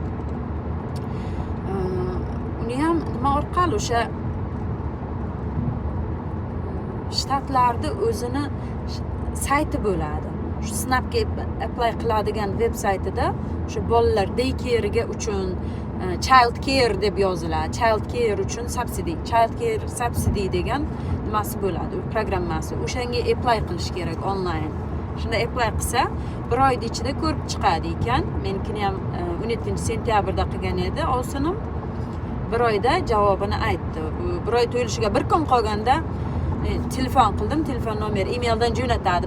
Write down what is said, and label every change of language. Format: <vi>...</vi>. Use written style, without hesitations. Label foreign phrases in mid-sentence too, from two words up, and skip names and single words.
<uz>Uni ham nima orqali o'sha shtatlarda o'zini sayti bo'ladi. Shu Snapga apply qiladigan veb saytida o'sha bolalar daycare'ga uchun</uz> <en>child care</en> <uz>deb yoziladi.</uz> <en>Child care</en> <uz>uchun subsidy.</uz> <en>Child care subsidy</en> <uz>degan nimasi bo'ladi, programmasi. O'shanga apply qilish kerak online. Shunda apply qilsa, bir oyda ichida ko'rib chiqadi ekan. Menikini ham 17-sentyabrda qilgan edi. Ovsinim bir oyda javobini aytdi. Bir oy to'yilishiga bir kun qolganda telefon qildim, telefon nomeri emaildan jo'natadi.</uz>